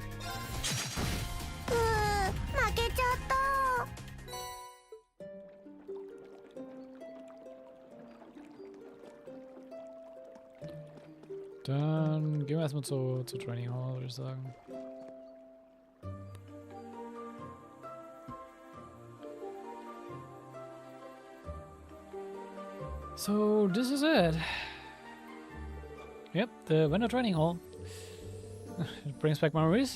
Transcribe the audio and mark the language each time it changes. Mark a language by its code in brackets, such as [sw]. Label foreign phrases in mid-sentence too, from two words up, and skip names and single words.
[ja] 負けちゃった。 [de] Dann gehen wir erstmal zur [en] Training Hall, [de] würde ich sagen. [en] So, this is it. Yep, the Vendor Training Hall. It brings back memories.